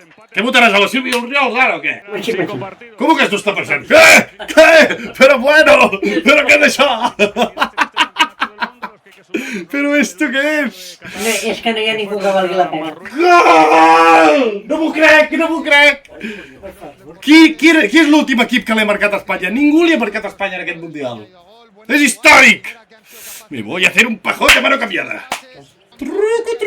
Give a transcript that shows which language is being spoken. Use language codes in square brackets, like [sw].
[es] ¿Qué votarás a la Silvia Oriols ahora o qué? ¿Cómo que esto está pasando? ¿Qué? Pero bueno, ¿pero qué es eso? ¿Pero esto qué es? [ca] És que no hi ha ningú que valgui la pena. Gol! No m'ho crec! Qui és l'últim equip que l'ha marcat a Espanya? Ningú li ha marcat a Espanya en aquest Mundial. És històric! [es] Me voy a hacer un pajón de mano cambiada. Truco.